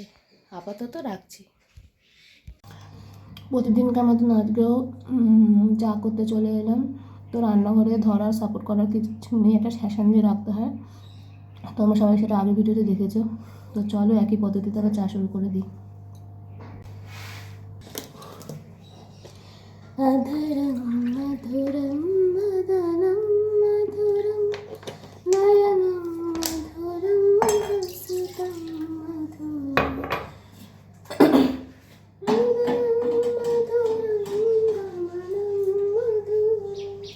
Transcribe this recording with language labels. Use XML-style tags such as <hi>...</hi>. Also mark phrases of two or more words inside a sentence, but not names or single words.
<bn>আপাতত রাখছি। প্রতিদিনকার মতন আজকেও চা করতে চলে এলাম। তো রান্নাঘরে ধরার সাপোর্ট করার কিছু নেই, একটা শ্যাসান দিয়ে রাখতে হয়। তোমরা সবাই সেটা আগের ভিডিওতে দেখেছো। তো চলো একই পদ্ধতিতে আবার চা শুরু করে দিই।</bn> <sa>अधरं मधुरं वदनं मधुरं नयनं मधुरं हसितं मधुरं मधुरं गमनं मधुरं</sa>